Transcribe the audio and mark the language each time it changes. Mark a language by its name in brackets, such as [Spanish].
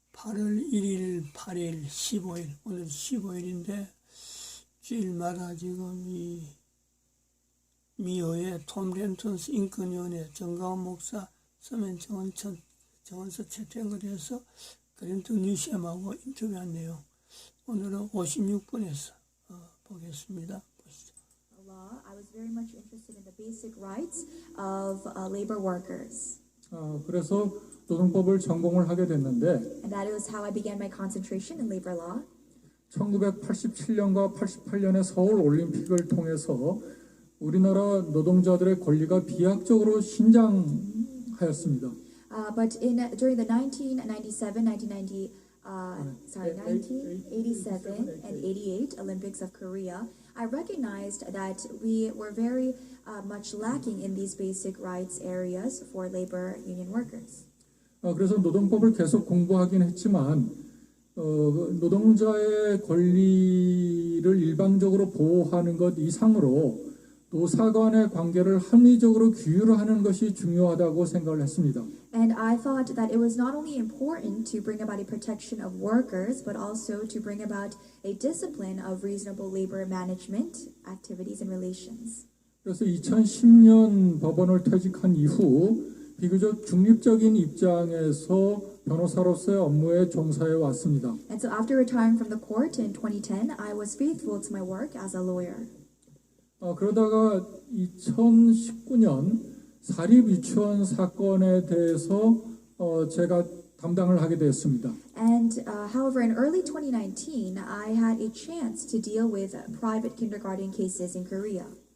[Korean] 8월 1일, 8일, 15일 오늘 15일인데 주일마다 지금 이 미호의 톰 렌턴스 인권위원회 정가원 목사 서면 정원서 채택을 해서 그랜턴 뉴시엄하고 인터뷰한 내용 오늘은 56분에서 보겠습니다. 보시죠. [English] I was very much interested in the basic rights of labor workers. [Korean] 그래서 노동법을 전공을 하게 됐는데 [English] And that was how I began my concentration in labor law. [Korean] 1987년과 88년의 서울 올림픽을 통해서 우리나라 노동자들의 권리가 비약적으로 신장하였습니다. [English] But during the 1987 and 88 Olympics of Korea, I recognized that we were very much lacking in these basic rights areas for labor union workers. [Korean] 그래서 노동법을 계속 공부하긴 했지만 노동자의 권리를 일방적으로 보호하는 것 이상으로 노사 간의 관계를 합리적으로 규율하는 것이 중요하다고 생각을 했습니다. [English] And I thought that it was not only important to bring about a protection of workers, but also to bring about a discipline of reasonable labor management activities and relations. [Korean] 그래서 2010년 법원을 퇴직한 이후 비교적 중립적인 입장에서 변호사로서의 업무에 종사해 왔습니다. [English] And so after retiring from the court in 2010, I was faithful to my work as a lawyer. [Korean] 그러다가 2019년 사립 유치원 사건에 대해서 제가 담당을 하게 되었습니다. [English] And however, in early 2019, I had a chance to deal with private kindergarten cases in Korea.